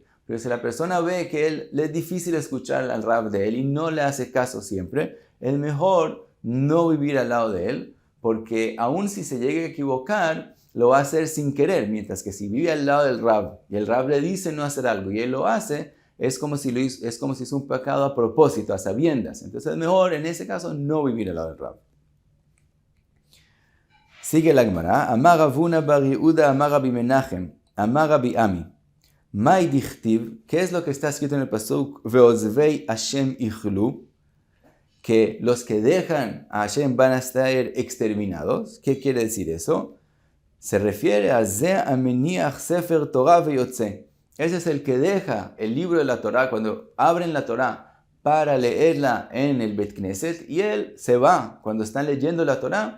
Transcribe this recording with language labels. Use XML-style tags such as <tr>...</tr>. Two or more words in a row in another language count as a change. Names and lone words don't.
<es>Pero si la persona ve que le es difícil escuchar al Rab de él y no le hace caso siempre, es mejor no vivir al lado de él, porque aun si se llegue a equivocar, lo va a hacer sin querer, mientras que si vive al lado del Rab y el Rab le dice no hacer algo y él lo hace, es como si hizo un pecado a propósito, a sabiendas. Entonces es mejor en ese caso no vivir al lado del Rab. Sigue la Gemara, Amar Ravuna bar Yehuda, Amar Rabbi Menachem, Amar Rabbi Ami.</es> <arc>מאי דכתיב,</arc> <es>¿qué es lo que está escrito en el pasuk?</es> <he>ועוזבי ה' יכלו,</he> <es>que los que dejan a Hashem van a estar exterminados. ¿Qué quiere decir eso? Se refiere a</es> <he>זה המניח ספר תורה ויוצא.</he> <es>Ese es el que deja el libro de la Torah cuando abren la Torah para leerla en el</es> <he>בית כנסת</he> <es>y él se va cuando están leyendo la Torah.</es>